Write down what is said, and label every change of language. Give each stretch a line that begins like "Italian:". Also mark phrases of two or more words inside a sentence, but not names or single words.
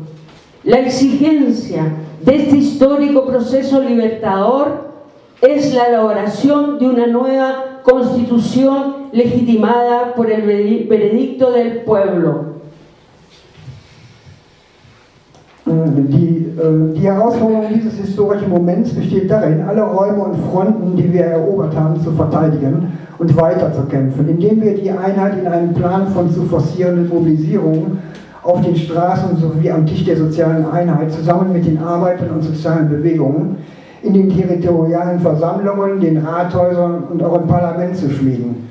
Spanish: La exigencia de este histórico proceso libertador es la elaboración de una nueva Constitución legitimada por el veredicto del pueblo.
German: Die Herausforderung dieses historischen Moments besteht darin, alle Räume und Fronten, die wir erobert haben, zu verteidigen und weiterzukämpfen, indem wir die Einheit in einem Plan von zu forcierenden Mobilisierungen auf den Straßen sowie am Tisch der sozialen Einheit zusammen mit den Arbeitern und sozialen Bewegungen in den territorialen Versammlungen, den Rathäusern und auch im Parlament zu schmieden.